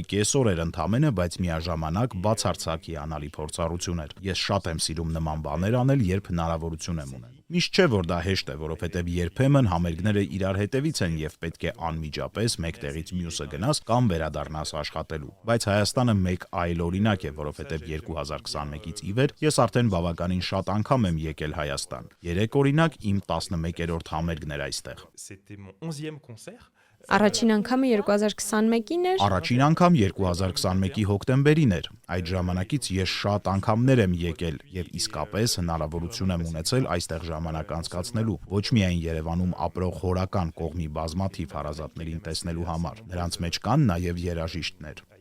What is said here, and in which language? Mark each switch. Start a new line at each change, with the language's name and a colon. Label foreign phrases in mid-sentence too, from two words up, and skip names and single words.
Armenian: կեսօր էր ընդամենը, բայց միաժամանակ բացարձակ հիանալի փորձառություն էր։ Ես շատ եմ սիրում նման բաներ անել, երբ հնարավորություն եմ ունենում։ Միշտ չէ, որ դա հեշտ է, որովհետև երբեմն համերգները իրար հետևից են եւ պետք է անմիջապես մեկ տեղից մյուսը գնաս կամ վերադառնաս աշխատելու։ Բայց Հայաստանը մեկ այլ օրինակ է, որովհետև 2021-ից ի վեր ես արդեն բավականին շատ անգամ եմ եկել Հայաստան։ 3 օրինակ իմ 11-րդ համերգն էր այստեղ։
French: C'était mon 11e concert.
Armenian: Առաջին անգամը 2021-ին էր։ Առաջին անգամ 2021-ի հոկտեմբերին էր։ Այդ ժամանակից ես շատ անգամներ եմ եկել եւ իսկապես հնարավորություն եմ ունեցել այստեղ ժամանակ անցկացնելու, ոչ միայն Երևանում ապրող հորական կողմի բազմաթիվ հարազատներին տեսնելու համար։ Նրանց մեջ կան նաեւ երաժիշտներ։